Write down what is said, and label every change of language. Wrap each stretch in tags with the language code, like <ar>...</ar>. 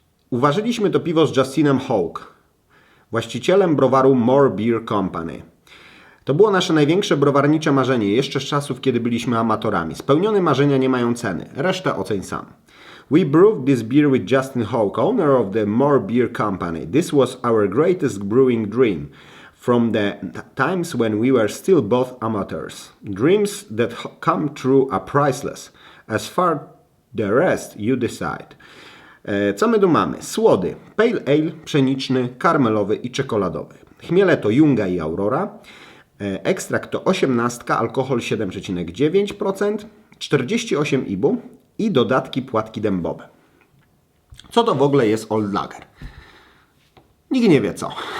<pl>Uważyliśmy to piwo z Justinem Hawk, właścicielem browaru More Beer Company. To było nasze największe browarnicze marzenie jeszcze z czasów, kiedy byliśmy amatorami. Spełnione marzenia nie mają ceny. Resztę oceń sam.</pl> <en>We brewed this beer with Justin Hawk, owner of the More Beer Company. This was our greatest brewing dream from the times when we were still both amateurs. Dreams that come true are priceless. As far the rest you decide.</en> <pl>Co my tu mamy? Słody. Pale ale, pszeniczny, karmelowy i czekoladowy. Chmiele to Junga i Aurora. Ekstrakt to 18, alkohol 7,9%, 48 IBU i dodatki płatki dębowe. Co to w ogóle jest Old Lager? Nikt nie wie co.</pl>